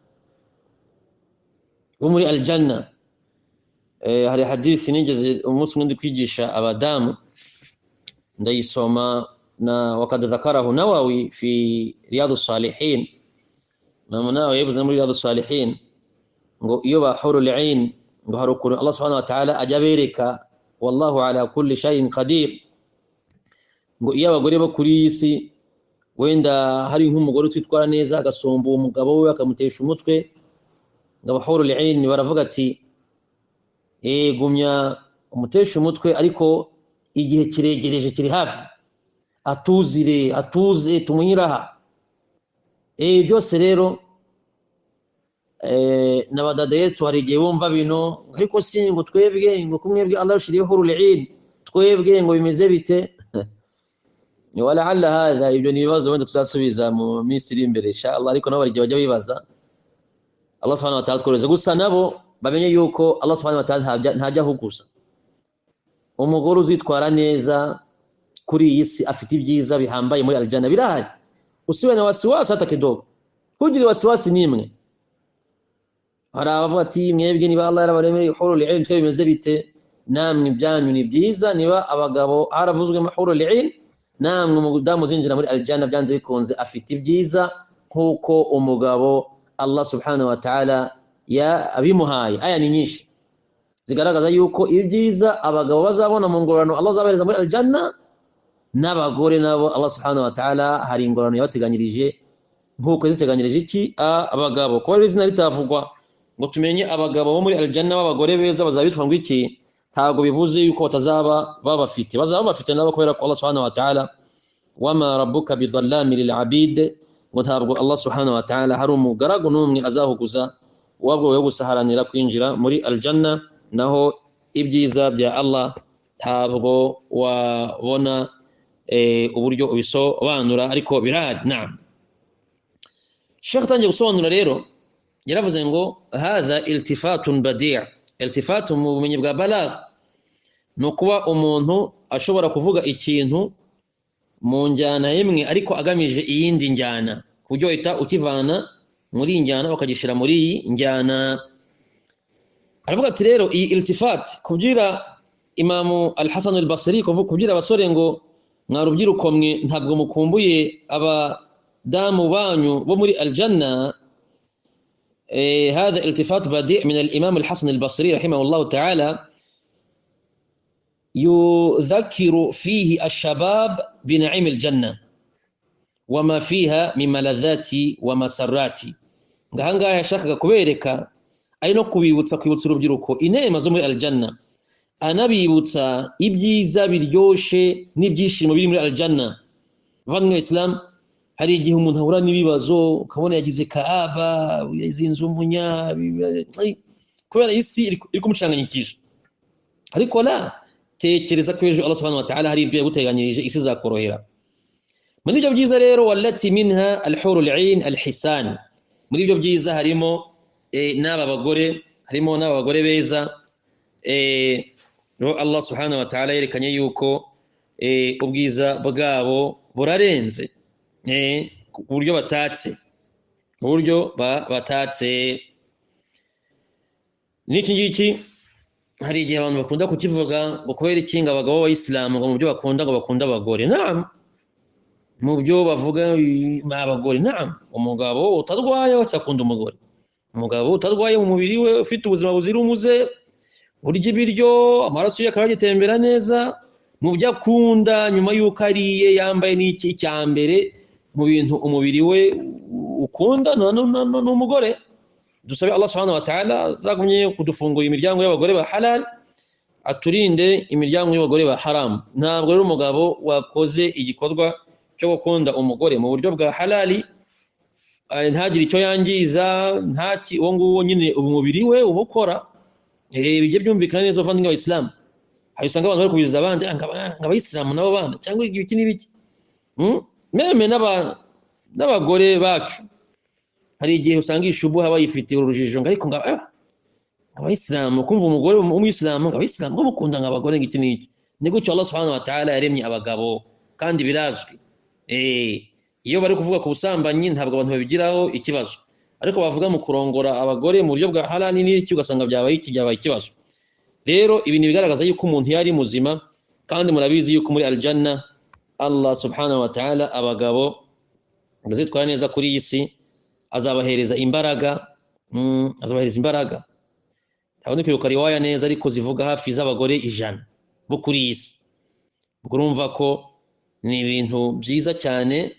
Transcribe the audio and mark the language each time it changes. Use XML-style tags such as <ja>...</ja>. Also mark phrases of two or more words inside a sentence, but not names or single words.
<rw>hari hadisi nigeze umunsi umwe ndi kwigisha abadamu ndayisoma na</rw> <ar>وقد ذكره النووي في</ar> <rw>Riyadus Salihin Nawawi yavuze muri Riyadus Salihin ngo iyo bahuru al-'ain ngo harukuru</rw> <ar>الله سبحانه وتعالى</ar> <rw>ajabereka</rw> <ar>والله على كل شيء قدير</ar> <rw>ngo iyo abagore bo kuri isi wenda hari nk'umugore twitwara neza agasomba umugabo we akamutesha umutwe ngo bahuru al-'ain baravuga ati gumya umutesha umutwe ariko igihe kiregereje kiri hafi atuze tumunyiraha byose rero nabadada yetu hari igihe bumva bino ariko si ngo twebwe ngo kumwebwe Allah ushiriyeho hurul-'ain twebwe ngo bimeze bite wala alla hadha ibyo nibazo wenda tuzasubiza mu minsi iri imbere inshallah ariko nabo bajya bibaza</rw> <ar>الله سبحانه وتعالى</ar> <rw>tworeze gusa nabo bamenye yuko</rw> <ar>الله سبحانه وتعالى</ar> <rw>ntajya hugusa umugore uzitwara neza kuri iyi si afite ibyiza bihambaye muri aljanna birahari</rw> <sw>usiwe na wasiwasi hata kidogo</sw> <rw>kugira wasiwasi nimwe aravuga ati mwebwe niba Allah yarabaremeye hurul-'ain twe bimeze bite namwe byanyu ni byiza niba abagabo haravuzwe hurul-'ain namwe umudamu zinjira muri aljanna byanze bikunze afite ibyiza nkuko umugabo</rw> <ar>الله سبحانه و</ar> <rw>ta'ala ya abimuhaye aya ni nyinshi zigaragaza yuko ibyiza abagabo bazabona mu ngorano Allah azabahereza muri aljanna n'abagore nabo</rw> <ar>الله سبحانه وتعالى</ar> <rw>hari ingorano yabateganyirije nkuko ziteganyirije iki abagabo ko ari izina litavugwa ngo tumenye abagabo bo muri aljanna b'abagore beza bazabitwa ngo iki ntago bivuze yuko batazaba babafite bazaba bafite nabo kubera ko</rw> <ar>الله سبحانه وتعالى وما ربك بظلام للعبيد</ar> <rw>ngo ntabwo</rw> <ar>الله سبحانه وتعالى</ar> <rw>hari umugaragu n'umwe azahuguza wabwo yo gusaharanira kwinjira muri aljanna naho ibyiza bya Allah ntabwo wabona uburyo ubisobanura ariko birahari naam Sheikh tangiye gusobanura rero yaravuze ngo</rw> <ar>هذا التفات بديع'</ar> <rw>iltifatu mu bumenyi bwa balagh no kuba umuntu ashobora kuvuga ikintu mu njyana imwe ariko agamije iyindi njyana kubyo uhita ukivana muri njyana ukagishira muri iyi njyana aravuga ati rero iyi iltifat kubyira Imamu al-Hasan al-Basri kubyira abasore ngo mwarubyiruko mwe ntabwo mukumbuye abadamu banyu bo muri aljanna</rw> <ar>هذا التفات بديع من الإمام الحسن البصري رحمه الله تعالى يذكر فيه الشباب بنعيم الجنة وما فيها من ملذات ومسرات</ar> <rw>ngahanga yashakaga kubereka ari no kwibutsa urubyiruko inema zo muri aljanna anabibutsa ibyiza biryoshe n'ibyishimo biri muri aljanna vanwe islam hari igihe umuntu ahura n'ibibazo ukabona yagize kaaba yazinze umunya kubera isi iri kumucanganyikisha ariko la tekereza ko ejo</rw> <ar>الله سبحانه وتعالى</ar> <rw>hari ibyo yaguteganyirije isi zakorohera muri ibyo byiza rero</rw> <ar>والتي منها الحور العين الحسان</ar> <rw>muri ibyo byiza harimo n'aba bagore beza</rw> <ar>الله سبحانه وتعالى</ar> <rw>yerekanye yuko ubwiza bwabo burarenze ku buryo batatse n'iki ngiki hari igihe abantu bakunda kukivuga ngo kubera ikinga abagabo b'Abayisilamu ngo mu byo bakunda ngo bakunda abagore naam mu byo bavuga abagore. Naam, umugabo utarwaye wese akunda umugore. Umugabo utarwaye mu mubiri we ufite ubuzima buzira umuze, urya ibiryo amaraso ye akagitembera neza, mu byo akunda nyuma y'uko ariye yambaye n'iki cyambere mu bintu umubiri we ukunda n'umugore. Dusabe</rw> <ar>الله سبحانه وتعالى</ar> <rw>zagumye kudufungura imiryango y'abagore ba halal, aturinde imiryango y'abagore ba haram. Ntabwo rero umugabo wakoze igikorwa cyo gukunda umugore mu buryo bwa halali ntagire icyo yangiza, ntaki uwo nguwo nyine umubiri we ubukora. Bijye byumvikana neza bavandimwe b'Abayisilamu. Hari usanga abantu bari kubiza abandi ng'Abayisilamu nabo bana cyangwa iki n'ibiki. Meme n'abagore bacu hari igihe usanga ishubuha bayifitiye urujijo ariko ng'Abayisilamu kumva umugore w'Umuyisilamu ng'Abayisilamu ngo mukunda nk'abagore ng'iki n'iki. Ni gutyo</rw> <ar>الله سبحانه وتعالى</ar> <rw>yaremye abagabo kandi birazwi. Iyo bari kuvuga ku busambanyi ntabwo abantu babigiraho ikibazo, ariko bavuga mu kurongora abagore mu buryo bwa halali n'iki ugasanga byabaye ikibazo. Rero ibi ni bigaragaza yuko umuntu yari muzima, kandi murabizi yuko muri aljanna</rw> <ar>الله سبحانه وتعالى</ar> <rw>abagabo bazitwara neza kuri iyi si azabahereza imbaraga. Ntabwo ndi kwibuka riwaya neza ariko zivuga hafi z'abagore 100 bo kuri iyi si. Urumva ko ni ibintu byiza cyane.</rw>